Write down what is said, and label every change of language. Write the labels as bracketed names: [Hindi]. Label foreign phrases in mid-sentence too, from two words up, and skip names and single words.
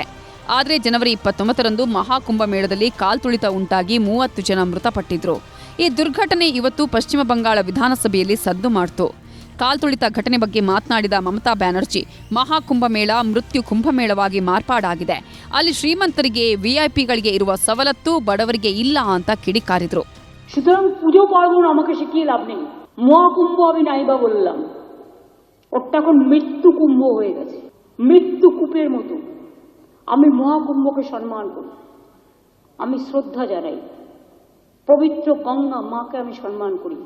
[Kannada] ಆದರೆ ಜನವರಿ 29ರಂದು ಮಹಾಕುಂಭಮೇಳದಲ್ಲಿ ಕಾಲ್ತುಳಿತ ಉಂಟಾಗಿ 30 ಜನ ಮೃತಪಟ್ಟಿದ್ರು. ಈ ದುರ್ಘಟನೆ ಇವತ್ತು ಪಶ್ಚಿಮ ಬಂಗಾಳ ವಿಧಾನಸಭೆಯಲ್ಲಿ ಸದ್ದು ಮಾಡಿತು. ಕಾಲ್ತುಳಿತ ಘಟನೆ ಬಗ್ಗೆ ಮಾತನಾಡಿದ ಮಮತಾ ಬ್ಯಾನರ್ಜಿ, ಮಹಾಕುಂಭಮೇಳ ಮೃತ್ಯು ಕುಂಭಮೇಳವಾಗಿ ಮಾರ್ಪಾಡಾಗಿದೆ. ಅಲ್ಲಿ ಶ್ರೀಮಂತರಿಗೆ, ವಿಐಪಿಗಳಿಗೆ ಇರುವ ಸವಲತ್ತು ಬಡವರಿಗೆ ಇಲ್ಲ ಅಂತ ಕಿಡಿಕಾರಿದ್ರು. [Bangla] সুতরাং পুজো পার্বণ আমাকে শিখিয়ে লাভ নেই। মহাকুম্ভ আমি নাইবা বললাম, ওটা এখন মৃত্যু কুম্ভ হয়ে গেছে, মৃত্যু কূপের মতো। আমি মহাকুম্ভকে সম্মান করি, আমি শ্রদ্ধা জানাই, পবিত্র গঙ্গা মাকে আমি সম্মান করি।